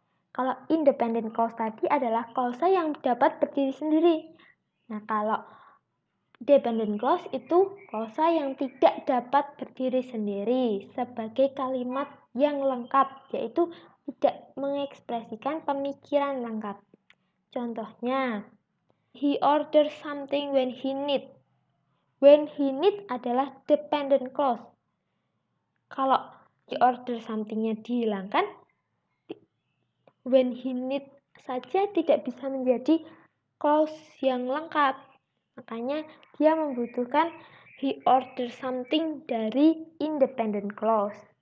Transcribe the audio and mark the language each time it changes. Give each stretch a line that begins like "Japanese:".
Indonesian: Kalau independent clause tadi adalah klausa yang dapat berdiri sendiri. Nah, kalau dependent clause itu klausa yang tidak dapat berdiri sendiri sebagai kalimat yang lengkap, yaitu tidak mengekspresikan pemikiran lengkap. Contohnya,
English: he orders something when he need. When he need
Indonesian: adalah dependent clause. Kalau
English: he order something-
Indonesian: nya dihilangkan,
English: when he need
Indonesian: saja tidak bisa menjadi clause yang lengkap. Makanya dia membutuhkan
English: he order something
Indonesian: dari independent clause.